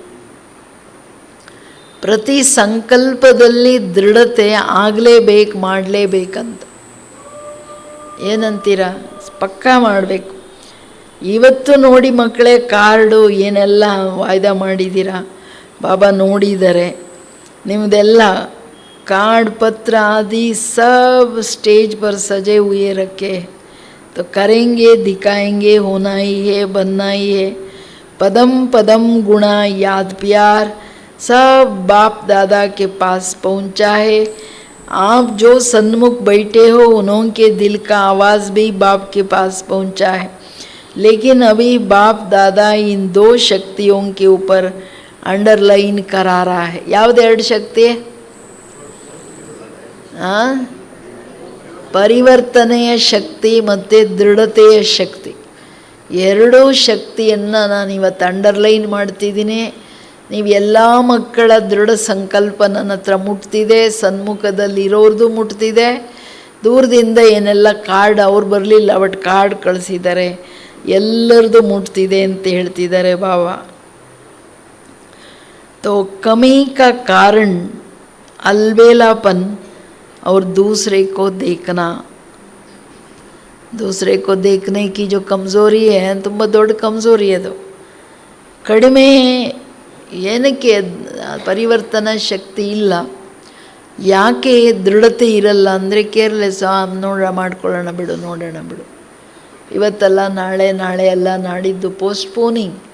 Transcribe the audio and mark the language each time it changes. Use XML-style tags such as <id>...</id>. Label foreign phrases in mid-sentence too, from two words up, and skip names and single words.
<kn>ಪ್ರತಿ ಸಂಕಲ್ಪದಲ್ಲಿ ದೃಢತೆ ಆಗಲೇಬೇಕು, ಮಾಡಲೇಬೇಕಂತ. ಏನಂತೀರ? ಪಕ್ಕಾ ಮಾಡಬೇಕು. ಇವತ್ತು ನೋಡಿ ಮಕ್ಕಳೇ, ಕಾರ್ಡು ಏನೆಲ್ಲ ವಾಯ್ದೆ ಮಾಡಿದ್ದೀರಾ, ಬಾಬಾ ನೋಡಿದ್ದಾರೆ ನಿಮ್ಮದೆಲ್ಲ.</kn> <hi>कार्ड पत्र आदि सब स्टेज पर सजे हुए रखे. तो करेंगे, दिखाएंगे, होना ही है, बनना ही है. पदम पदम गुणा याद प्यार सब बाप दादा के पास पहुंचा है. आप जो सन्मुख बैठे हो उनके दिल का आवाज़ भी बाप के पास पहुंचा है. लेकिन अभी बाप दादा इन दो शक्तियों के ऊपर अंडरलाइन करा रहा है.</hi> <kn>यावद ಎರಡು ಶಕ್ತಿ? ಪರಿವರ್ತನೆಯ ಶಕ್ತಿ ಮತ್ತು ದೃಢತೆಯ ಶಕ್ತಿ. ಎರಡೂ ಶಕ್ತಿಯನ್ನು ನಾನು ಇವತ್ತು ಅಂಡರ್ಲೈನ್ ಮಾಡ್ತಿದ್ದೀನಿ. ನೀವು ಎಲ್ಲ ಮಕ್ಕಳ ದೃಢ ಸಂಕಲ್ಪ ನನ್ನ ಹತ್ರ ಮುಟ್ತಿದೆ, ಸನ್ಮುಖದಲ್ಲಿರೋರ್ದು ಮುಟ್ತಿದೆ. ದೂರದಿಂದ ಏನೆಲ್ಲ ಕಾರ್ಡ್ ಅವ್ರು ಬರಲಿಲ್ಲ, ಬಟ್ ಕಾರ್ಡ್ ಕಳಿಸಿದ್ದಾರೆ, ಎಲ್ಲರದು ಮುಟ್ತಿದೆ ಅಂತ ಹೇಳ್ತಿದ್ದಾರೆ ಬಾಬಾ.</kn> <hi>तो कमी का कारण अलबेलापन और दूसरे को देखना. दूसरे को देखने की जो कमज़ोरी है,</hi> <kn>ತುಂಬ ದೊಡ್ಡ ಕಮಜೋರಿ ಅದು. ಕಡಿಮೆ ಏನಕ್ಕೆ ಪರಿವರ್ತನಾ ಶಕ್ತಿ ಇಲ್ಲ, ಯಾಕೆ ದೃಢತೆ ಇರಲ್ಲ ಅಂದರೆ ಕೇರ್ಲೆಸ್. ಮಾಡ್ಕೊಳ್ಳೋಣ ಬಿಡು, ನೋಡೋಣ ಬಿಡು, ಇವತ್ತಲ್ಲ ನಾಳೆ, ನಾಳೆ ಅಲ್ಲ ನಾಡಿದ್ದು, ಪೋಸ್ಟ್ಪೋನಿಂಗ್.</kn>